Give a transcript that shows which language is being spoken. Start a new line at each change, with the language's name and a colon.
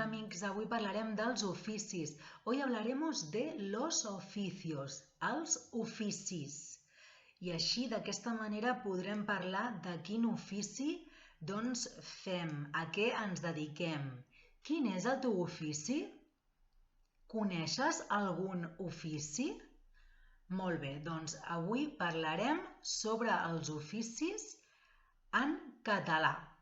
Catalan: amics, avui parlarem dels oficis.
Spanish: Hoy hablaremos de los oficios, els oficis.
Catalan: I així, d'aquesta manera, podrem parlar de quin ofici fem, a què ens dediquem. Quin és el teu ofici? Coneixes algun ofici? Molt bé, doncs avui parlarem sobre els oficis en català.